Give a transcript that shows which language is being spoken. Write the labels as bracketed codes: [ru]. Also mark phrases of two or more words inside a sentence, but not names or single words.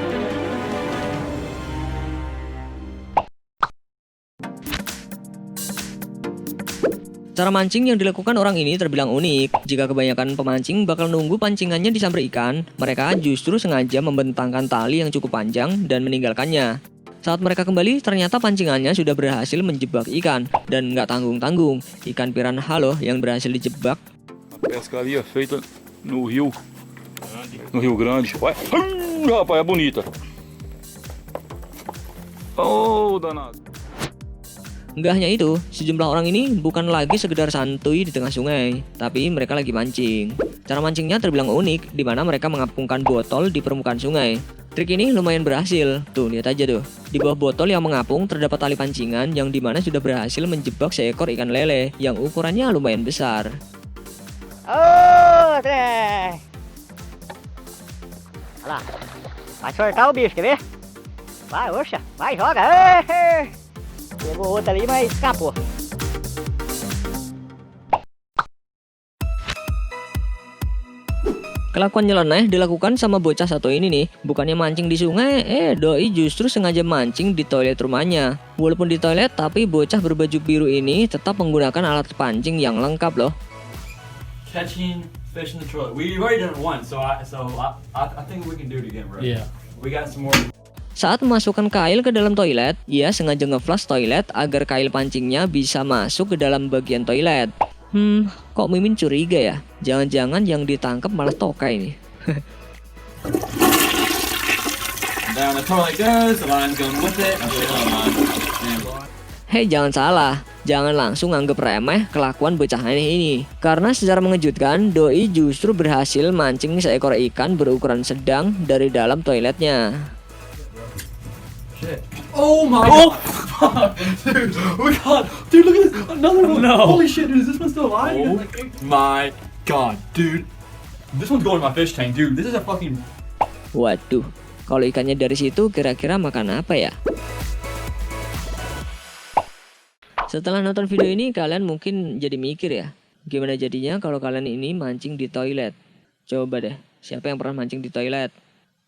[id] Cara mancing yang dilakukan orang ini terbilang unik. Jika kebanyakan pemancing bakal nunggu pancingannya disambar ikan, mereka justru sengaja membentangkan tali yang cukup panjang dan meninggalkannya. Saat mereka kembali, ternyata pancingannya sudah berhasil menjebak ikan. Dan nggak tanggung-tanggung, ikan piranha loh yang berhasil dijebak. [pt] A pescaria feita no Rio Grande. Ué, rapaz, é bonita. Oh, danado. [id] Nggak hanya itu, sejumlah orang ini bukan lagi sekedar santuy di tengah sungai, tapi mereka lagi mancing. Cara mancingnya terbilang unik, di mana mereka mengapungkan botol di permukaan sungai. Trik ini lumayan berhasil. Tuh, lihat aja tuh. Di bawah botol yang mengapung terdapat tali pancingan yang dimana sudah berhasil menjebak seekor ikan lele yang ukurannya lumayan besar. [pt] Ô, trem! Olha lá. Vai soltar o bicho, quer ver? Vai, oxa. Vai, joga. Ei! Pegou outra ali, mas escapou. [id] Kelakuan nyeleneh dilakukan sama bocah satu ini nih. Bukannya mancing di sungai, doi justru sengaja mancing di toilet rumahnya. Walaupun di toilet, tapi bocah berbaju biru ini tetap menggunakan alat pancing yang lengkap loh. [en] Catching fish in the toilet. We've already done it once, so I think we can do it again, bro. Yeah. We got some more. [id] Saat memasukkan kail ke dalam toilet, ia sengaja ngeflash toilet agar kail pancingnya bisa masuk ke dalam bagian toilet. Kok Mimin curiga ya? Jangan-jangan yang ditangkap malah tokai nih. [en] Down the toilet goes, the line's going with it. [id] Hei, jangan salah, jangan langsung anggap remeh kelakuan bocah aneh ini. Karena secara mengejutkan, Doi justru berhasil mancing seekor ikan berukuran sedang dari dalam toiletnya. [en] Shit. Oh my god. Dude, oh my god. Dude, look at this. Another one. No. Holy shit, dude, is this one still alive? Oh my god, dude. This one's going in my fish tank, dude. This is a fucking... [id] Waduh, kalau ikannya dari situ kira-kira makan apa ya? Setelah nonton video ini, kalian mungkin jadi mikir ya, gimana jadinya kalau kalian ini mancing di toilet? Coba deh, siapa yang pernah mancing di toilet?